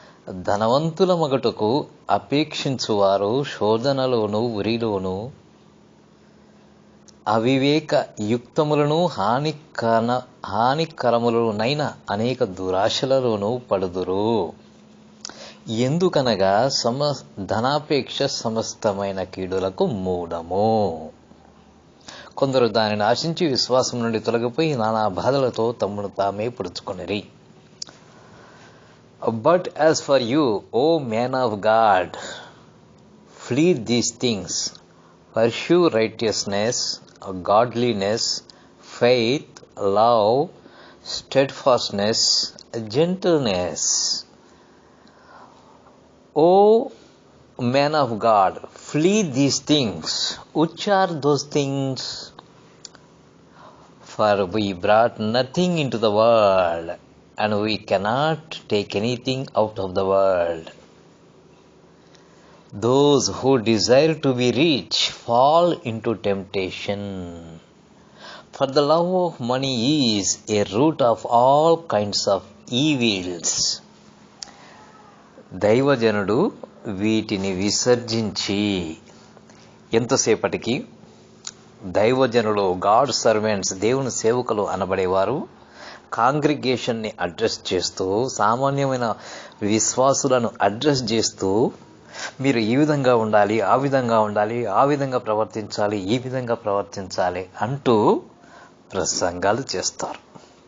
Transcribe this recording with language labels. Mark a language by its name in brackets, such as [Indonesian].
[Telugu] ధనవంతుల మగటకు అపేక్షించువారు శోధనలోను, ఉరిలోను, అవివేక యుక్తములను, హానికరములనైన అనేక దురాశలలోనూ పడుదురు. ఎందుకనగా ధనాపేక్ష సమస్తమైన కీడులకు మూలము. కొందరు దానిని ఆశించి విశ్వాసం నుండి తొలగిపోయి నానా బాధలతో తమను తామే పొడుచుకొనిరి. [English] But as for you, O man of God, flee these things, pursue righteousness, godliness, faith, love, steadfastness, gentleness. O man of God, flee these things. Which are those things? For we brought nothing into the world, and we cannot take anything out of the world. Those who desire to be rich fall into temptation, for the love of money is a root of all kinds of evils. [Telugu] దైవజనుడు వీటిని విసర్జించి, ఎంతసేపటికి దైవజనులు, [English] God servants, [Telugu] దేవుని సేవకులు అనబడేవారు కాంగ్రిగేషన్ని address చేస్తూ, సామాన్యమైన విశ్వాసులను అడ్రస్ చేస్తూ, మీరు ఈ విధంగా ఉండాలి, ఆ విధంగా ఉండాలి, ఆ విధంగా ప్రవర్తించాలి, ఈ విధంగా ప్రవర్తించాలి అంటూ ప్రసంగాలు చేస్తారు.